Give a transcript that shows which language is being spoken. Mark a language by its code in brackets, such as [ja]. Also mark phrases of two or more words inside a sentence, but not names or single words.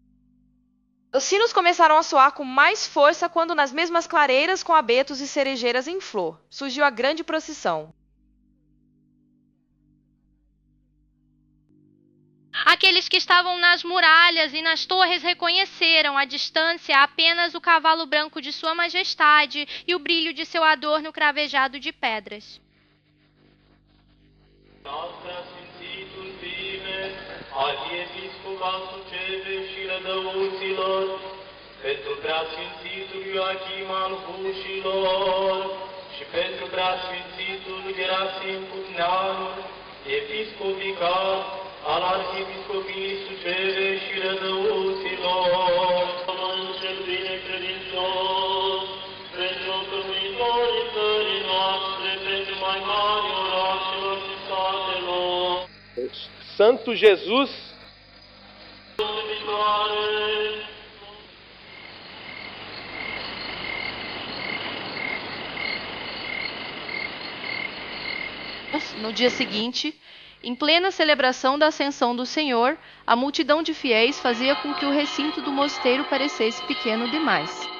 [pt] Os sinos começaram a soar com mais força quando, nas mesmas clareiras com abetos e cerejeiras em flor, surgiu a grande procissão. Aqueles que estavam nas muralhas e nas torres reconheceram à distância apenas o cavalo branco de Sua Majestade e o brilho de seu adorno cravejado de pedras. [ro] Pentru preasfințitul Ioachim al Hușilor și pentru preasfințitul Gerasim Putneanu, episcopical al arhiepiscopiei Suceve și Rădăuților. În cel bine credincios, pentru cămuitorii țării noastre, pentru mai mari orașelor și satelor. [pt] Santo Jesus, no dia seguinte, em plena celebração da Ascensão do Senhor, a multidão de fiéis fazia com que o recinto do mosteiro parecesse pequeno demais.